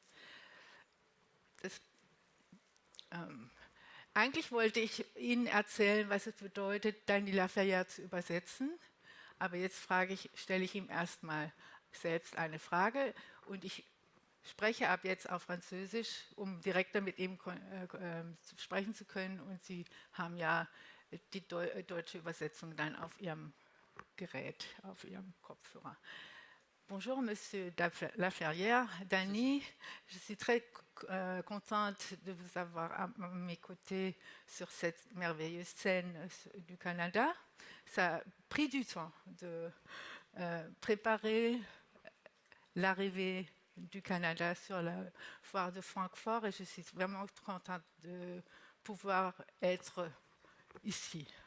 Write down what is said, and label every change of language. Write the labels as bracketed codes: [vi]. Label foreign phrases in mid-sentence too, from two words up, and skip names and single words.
[de] Eigentlich wollte ich Ihnen erzählen, was es bedeutet, Dany Laferrière zu übersetzen, aber jetzt stelle ich ihm erstmal selbst eine Frage und ich spreche ab jetzt auf Französisch, um direkter mit ihm sprechen zu können und Sie haben ja die deutsche Übersetzung dann auf Ihrem Gerät, auf Ihrem Kopfhörer. [fr] Bonjour, Monsieur Laferrière, Dany. Je suis très contente de vous avoir à mes côtés sur cette merveilleuse scène du Canada. Ça a pris du temps de préparer l'arrivée du Canada sur la foire de Francfort et je suis vraiment contente de pouvoir être ici.